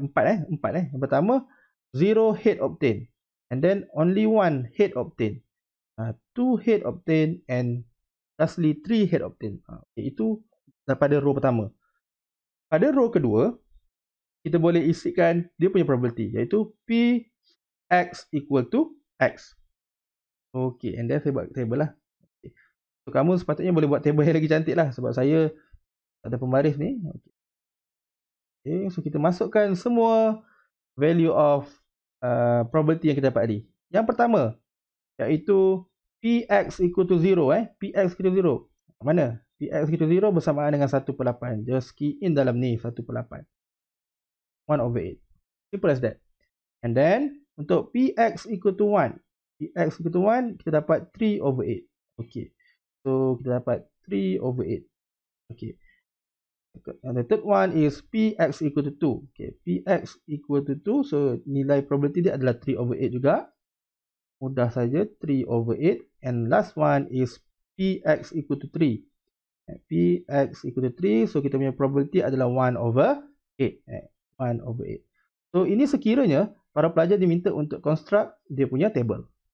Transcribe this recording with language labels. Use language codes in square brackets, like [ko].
[ms] Yang pertama [en] 0 head obtained, and then only 1 head obtained, 2 head obtained, and lastly 3 head obtained. [ms] Okay, itu daripada row pertama. Pada row kedua, kita boleh isikan dia punya probability, iaitu P x equal to x. Okay, and then saya buat table lah. Okay. So kamu sepatutnya boleh buat table yang lagi cantik lah, sebab saya ada pembaris ni. Okay, so kita masukkan semua value of probability yang kita dapat tadi. Yang pertama, iaitu Px equal to 0. [en] Px equal to 0. [ms] Mana? [en] Px equal to 0 [ms] bersamaan dengan 1/8. [en] Just key in [ms] dalam ni [en] 1/8. 1/8. Simple as that. And then, [ms] untuk [en] Px equal to 1. Px equal to 1, [ms] kita dapat 3/8. [en] Okay. [ms] So, kita dapat 3/8. Okay. [en] And the third one is Px equal to 2. Okay. Px equal to 2. [ms] So, nilai probability dia adalah 3/8 juga. Mudah saja, 3/8. [en] And last one is Px equal to 3. Px equal to 3. [ms] So, kita punya probability adalah 1/8. 1/8. So, ini sekiranya para pelajar diminta untuk construct dia punya table.